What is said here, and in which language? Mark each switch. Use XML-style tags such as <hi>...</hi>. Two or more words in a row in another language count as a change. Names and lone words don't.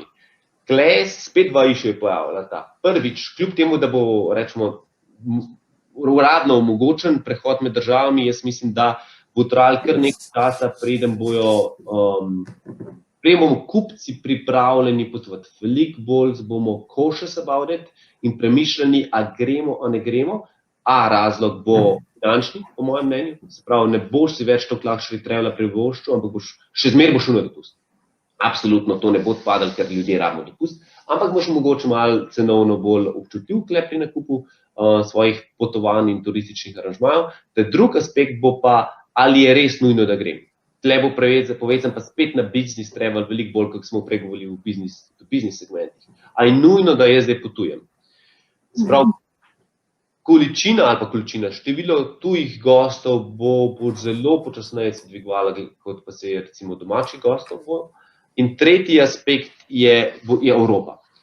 <sl>Tukaj spet dva išče je pojavila ta. Prvič, kljub temu, da bo, rečemo, uradno omogočen prehod med državami, jaz mislim, da bo trajalo kar nekaj časa, preden bomo kupci pripravljeni potovati. Veliko bolj bomo</sl> <en>cautious about it</en> <sl>in premišljeni, a gremo, a ne gremo. Razlog bo finančni, po mojem mnenju. Se pravi, ne boš si več toliko</sl> <en>luxury travela</en> <sl>privoščil, ampak še zmeraj boš šel na dopust. Absolutno to ne bo odpadalo, ker ljudje rabimo dopust, ampak boš mogoče malo cenovno bolj občutljiv pri nakupu svojih potovanj in turističnih aranžmajev. Drugi aspekt bo pa, ali je res nujno, da grem. Tukaj bo povezan pa spet na</sl> <en>business travel,</en> <sl>veliko bolj, kot smo pregovorili v business segmentih. Ali je nujno, da jaz zdaj potujem? Sprav, količina ali pa količina, število tujih gostov bo zelo počasneje se dvigovalo, kot pa se je recimo domačih gostov bo. In tretji aspekt je Evropa.</sl>